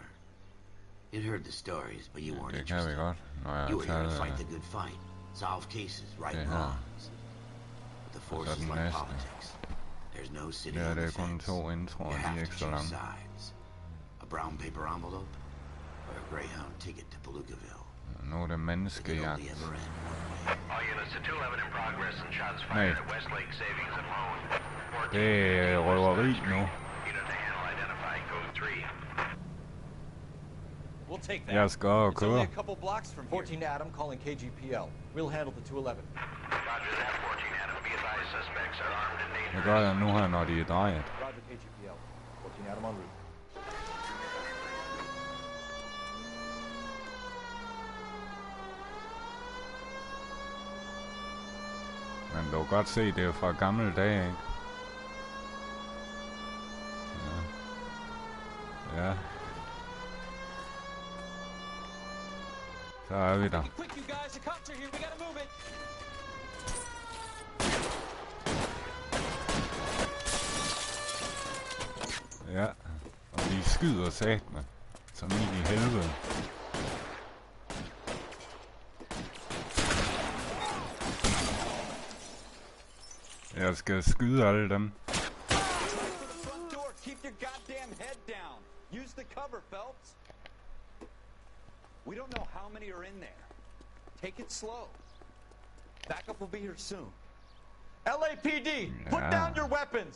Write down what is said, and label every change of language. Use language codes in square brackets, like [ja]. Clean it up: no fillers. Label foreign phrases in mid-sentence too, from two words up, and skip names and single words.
[en] You'd heard the stories, but you weren't [da] Det kan vi [en] interested. [da] godt. Når jeg [en] You were here to [da] tager [en] fight the good fight, solve cases, right [da] det her. [en] wrongs. But the force [da] så [en] is [da] den [en] like [da] næste. [en] politics. There's no city [da] Der er [en] on the [da] det kun [en] fence. [da] to introer, [en] You [da] de er [en] have [da] ikke [en] to [da] så [en] choose [da] lange. [en] sides. A brown paper envelope or a Greyhound ticket to Palookaville. [da] Nu er det [en] It could [da] menneskejagt. [en] only ever end one way. All units to 211 in progress and shots [da] Nej. [en] fired at Westlake Savings and Loan. 14 [da] Det er røveri nu. [en] Unit to handle identify code 3. We'll take that. [da] Jeg skal over og [en] It's only [da] køre. [en] a couple blocks from here. 14 Adam calling KGPL. We'll handle the 211. Roger that, 14 Adam. Be advised, suspects are armed and [da] Det [en] dangerous. [da] gør jeg nu her, når de er drejet. [en] Roger KGPL. 14 Adam en route. [da] Men du kan godt se, det er fra gamle dage, ikke? Ja. Ja. Så er vi der. [en] Quick, you guys, the cops are here. We gotta move it. [da] Ja, og de skyder satme. Som ind i helvede. Jeg skal skyde alle dem. [en] Keep your goddamn head down. Use the cover, Phelps. We don't know how many are in there. Take it slow. Backup will be here soon. LAPD, put down your weapons.